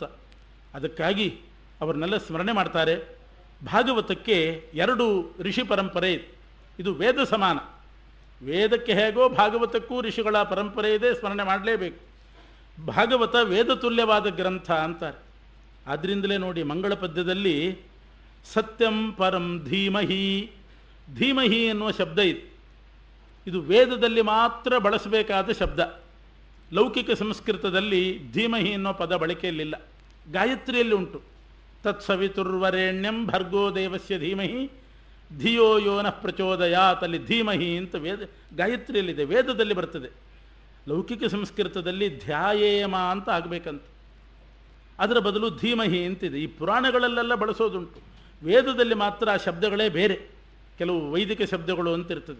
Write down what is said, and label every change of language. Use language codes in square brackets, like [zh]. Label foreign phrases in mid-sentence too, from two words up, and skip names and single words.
[kn] ಅದಕ್ಕಾಗಿ ಅವ್ರನ್ನೆಲ್ಲ ಸ್ಮರಣೆ ಮಾಡ್ತಾರೆ. ಭಾಗವತಕ್ಕೆ 2 ಋಷಿ ಪರಂಪರೆ ಇದೆ. ಇದು ವೇದ ಸಮಾನ. ವೇದಕ್ಕೆ ಹೇಗೋ ಭಾಗವತಕ್ಕೂ ಋಷಿಗಳ ಪರಂಪರೆ ಇದೆ, ಸ್ಮರಣೆ ಮಾಡಲೇಬೇಕು. ಭಾಗವತ ವೇದ ತುಲ್ಯವಾದ ಗ್ರಂಥ ಅಂತಾರೆ. ಆದ್ದರಿಂದಲೇ ನೋಡಿ ಮಂಗಳ ಪದ್ಯದಲ್ಲಿ [sa] ಸತ್ಯಂ ಪರಂ ಧೀಮಹಿ, ಧೀಮಹಿ [kn] ಎನ್ನುವ ಶಬ್ದ ಇದೆ. ಇದು ವೇದದಲ್ಲಿ ಮಾತ್ರ ಬಳಸಬೇಕಾದ ಶಬ್ದ. ಲೌಕಿಕ ಸಂಸ್ಕೃತದಲ್ಲಿ ಧೀಮಹಿ ಅನ್ನೋ ಪದ ಬಳಕೆಯಲ್ಲಿಲ್ಲ. ಗಾಯತ್ರಿಯಲ್ಲಿ ಉಂಟು. [sa] ತತ್ಸವಿತುರ್ವರೇಣ್ಯಂ ಭರ್ಗೋ ದೇವಸ್ಯ ಧೀಮಹಿ ಧಿಯೋ ಯೋನಃ ಪ್ರಚೋದಯಾತ್, [kn] ಅಲ್ಲಿ ಧೀಮಹಿ ಅಂತ ಗಾಯತ್ರಿಯಲ್ಲಿದೆ, ವೇದದಲ್ಲಿ ಬರ್ತದೆ. ಲೌಕಿಕ ಸಂಸ್ಕೃತದಲ್ಲಿ ಧ್ಯಾಯೇಮ ಅಂತ ಆಗಬೇಕಂತ, ಅದರ ಬದಲು ಧೀಮಹಿ ಅಂತಿದೆ. ಈ ಪುರಾಣಗಳಲ್ಲೆಲ್ಲ ಬಳಸೋದುಂಟು, ವೇದದಲ್ಲಿ ಮಾತ್ರ ಆ ಶಬ್ದಗಳೇ ಬೇರೆ, ಕೆಲವು ವೈದಿಕ ಶಬ್ದಗಳು ಅಂತಿರ್ತದೆ.